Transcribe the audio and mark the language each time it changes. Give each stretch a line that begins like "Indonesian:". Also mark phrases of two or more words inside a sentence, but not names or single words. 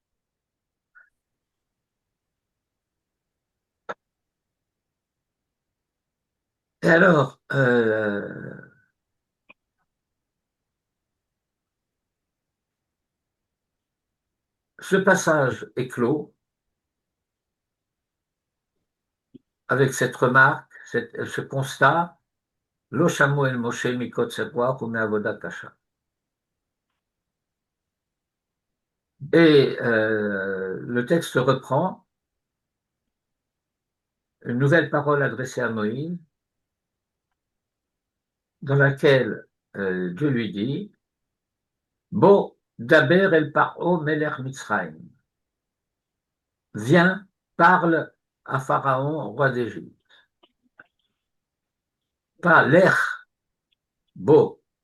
French: Et alors, ce passage est clos avec cette remarque, ce constat,
Hebrew: לא שמעו אל משה מקוצר רוח ומעבודה קשה.
French: Et le texte reprend une nouvelle parole adressée à Moïse, dans laquelle Dieu lui dit
Hebrew: בא דבר אל פרעה מלך מצרים.
French: Viens, parle à Pharaon, roi d'Égypte.
Hebrew: Pas לך, בא.